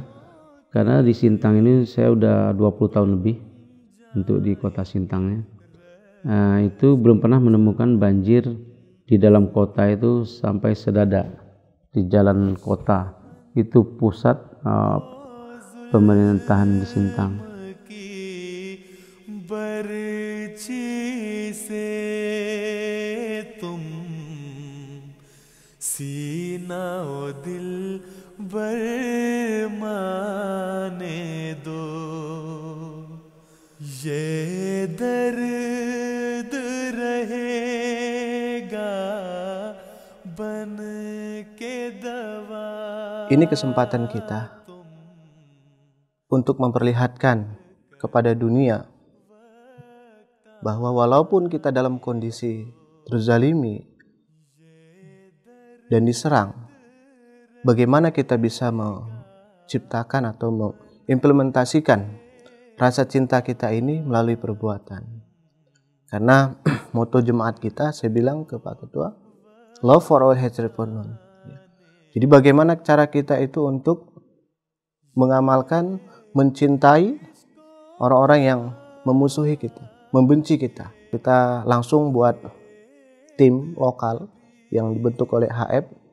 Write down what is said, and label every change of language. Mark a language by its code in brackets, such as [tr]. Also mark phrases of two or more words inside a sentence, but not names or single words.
[id] Karena di Sintang ini saya udah 20 tahun lebih untuk di kota Sintangnya. Itu belum pernah menemukan banjir di dalam kota itu sampai sedada. Di jalan kota itu pusat pemerintahan di Sintang. [hi] सीना ओ दिल बरमाने दो ये दर्द रहेगा बन के दवा. [id] Ini kesempatan kita untuk memperlihatkan kepada dunia bahwa walaupun kita dalam kondisi terzalimi dan diserang, bagaimana kita bisa menciptakan atau mengimplementasikan rasa cinta kita ini melalui perbuatan. Karena moto jemaat kita, saya bilang ke Pak Ketua, [en] love for all, hatred for none. [id] Jadi bagaimana cara kita itu untuk mengamalkan, mencintai orang-orang yang memusuhi kita, membenci kita. Kita langsung buat tim lokal yang dibentuk oleh HF.